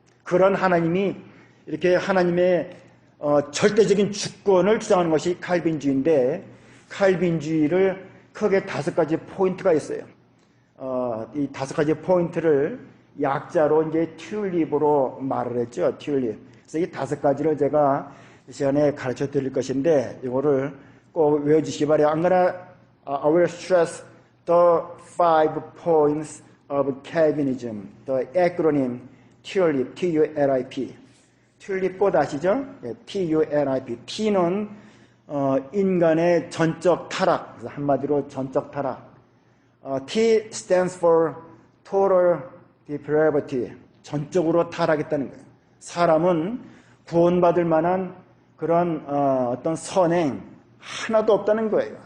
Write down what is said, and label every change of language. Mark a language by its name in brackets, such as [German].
[Korean] 그런 하나님이 이렇게 하나님의 절대적인 주권을 주장하는 것이 칼빈주의인데, 칼빈주의를 크게 5가지 포인트가 있어요. 이 5가지 포인트를 약자로 이제 튤립으로 말을 했죠. 튤립. 그래서 이 5가지를 제가 이 시간에 가르쳐 드릴 것인데, 이거를 꼭 외워주시기 바래요. [English] I will stress the 5 points of Calvinism. The acronym TULIP, T-U-L-I-P. [Korean] 튤립 꽃 아시죠? 네, T-U-L-I-P. T는 인간의 전적 타락. 그래서 한마디로 전적 타락. [English] T stands for total depravity. [Korean] 전적으로 타락했다는 거예요. 사람은 구원받을 만한 그런 어떤 선행 하나도 없다는 거예요.